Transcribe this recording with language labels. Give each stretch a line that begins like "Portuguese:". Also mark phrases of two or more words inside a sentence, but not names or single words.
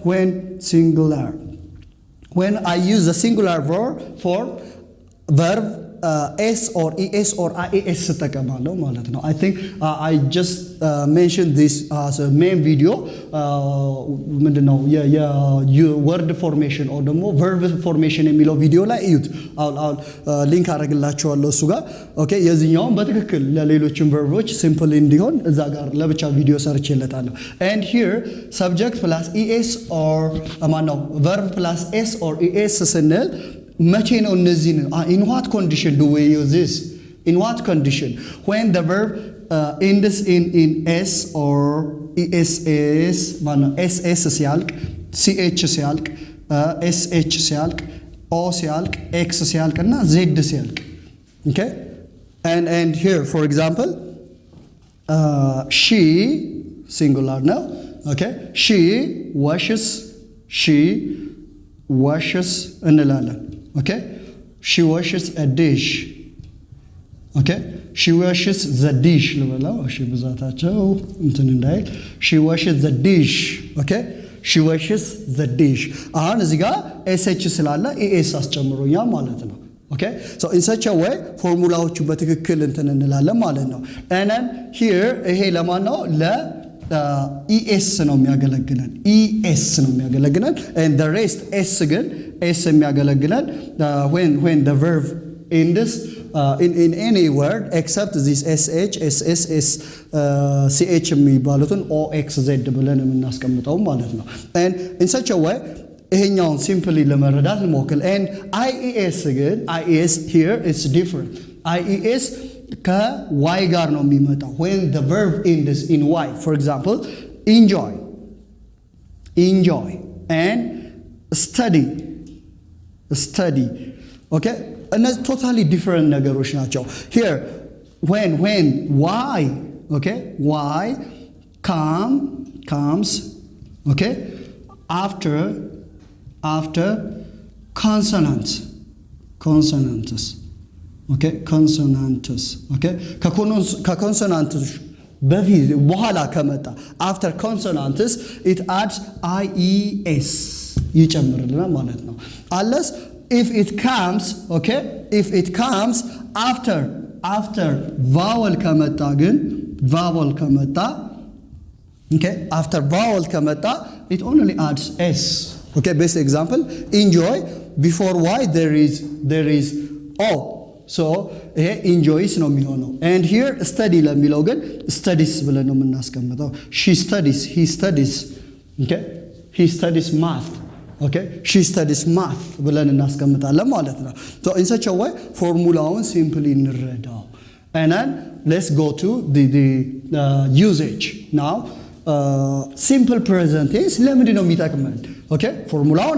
English: when I use the singular for verb s or es or ies
Amharic: ተጠቀማለሁ ማለት ነው
English: I think I just mentioned this as a main video
Amharic: ምንድነው
English: word formation or
Amharic: ደግሞ
English: verb formation
Amharic: የሚለው ቪዲዮ ላይ እዩት አሁን ሊንክ አደርግላችኋለሁ እሱ ጋር ኦኬ የዚህኛውን በትክክል ለሌሎችም
English: verboች simple
Amharic: እንዲሆን እዛ ጋር ለብቻ ቪዲዮ ሰርቼለታለሁ
English: and here subject plus es or verb plus s or es
Amharic: ስንል መቼ ነው እነዚህ
English: in what condition do we use this in what condition when the verb ends in s or ess ss ሲያልቅ ch ሲያልቅ sh ሲያልቅ o ሲያልቅ x ሲያልቅ እና z ሲያልቅ okay and here for example she singular now okay she washes እንላለን okay she washes a dish okay she washes the dish
Amharic: ልበላው እሺ ብዛታቸው እንትን እንዳይል
English: she washes the dish okay she washes the dish
Amharic: አሁን እዚህ ጋር sh ስላለ es አስጨምሮኛል ማለት ነው
English: okay so in such a way
Amharic: ፎርሙላዎቹ በትክክል እንትን እንላለን ማለት ነው
English: and then here
Amharic: ይሄ ለማን ነው es ነው የሚያገለግለን
English: and the rest s
Amharic: ግን s የሚያገለግለን
English: when the verb ends in any word except this sh ss ch
Amharic: የሚባሉትን o x z ብለን የምናስቀምጠው ማለት ነው
English: and in such a way
Amharic: ይሄኛውን simply ለመረዳት እንሞክር
English: and ies here is different ies
Amharic: ከy ጋር ነው የሚመጣው
English: when the verb ends in y for example enjoy and study okay እነዚህ totally different
Amharic: ነገሮች ናቸው
English: here when y okay y comes okay after consonants okay consonants okay
Amharic: ከኮንሶናንቶች በፊት በኋላ ከመጣ
English: after consonants it adds ies
Amharic: ይጨምርልናል ማለት ነው
English: unless if it comes after vowel ከመጣ okay after vowel ከመጣ it only adds s okay best example enjoy before y there is o so
Amharic: ይሄ enjoys ነው የሚሆነው
English: and here study
Amharic: ለሚለው ግን studies ብለን ነው
English: የምናስቀምጠው he studies okay he studies math okay she studies math
Amharic: ብለን እናስቀምጣለን ማለት ነው
English: so in such a way ፎርሙላውን simply እንረዳው and then let's go to the usage now simple present tense
Amharic: ለምንድን ነው የሚጠቅመን
English: okay ፎርሙላውን